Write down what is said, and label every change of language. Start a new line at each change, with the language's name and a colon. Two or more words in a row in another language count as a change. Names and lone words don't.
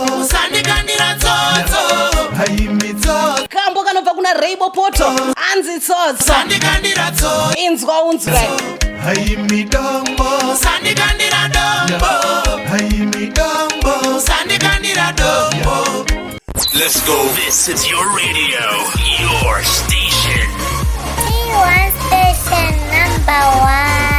Shona: Musandikandira tsotso. Hai mitsotso. Kambo kanobva kuna Rainbow Poto. Anzi tsotso. Musandikandira tsotso. Inzwa unzwe. Hai midombo. Musandikandira dombo. Hai midombo. Musandikandira dombo.
English: Let's go. This is your radio, your station. T one station number one.